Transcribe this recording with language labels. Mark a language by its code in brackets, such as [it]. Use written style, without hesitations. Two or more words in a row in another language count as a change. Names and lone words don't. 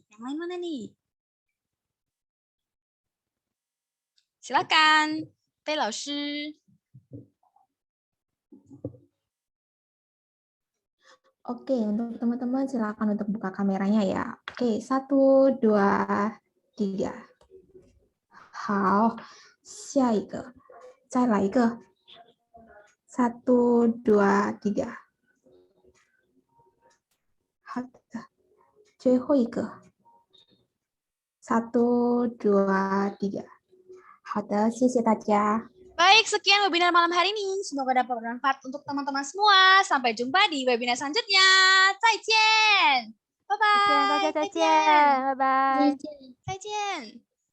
[id] Yang lain mana nih? Silakan, Teh Lausu. Oke, untuk teman-teman silakan untuk buka kameranya ya. Oke, 1, 2, 3. [zh] 好，下一个，再来一个。1, 2, 3。好的，最后一个。1, 2, 3。好的，谢谢大家。 [id] Baik, sekian webinar malam hari ini. Semoga dapat bermanfaat untuk teman-teman semua. Sampai jumpa di webinar selanjutnya. [zh] 再见，拜拜，再见，拜拜。再见。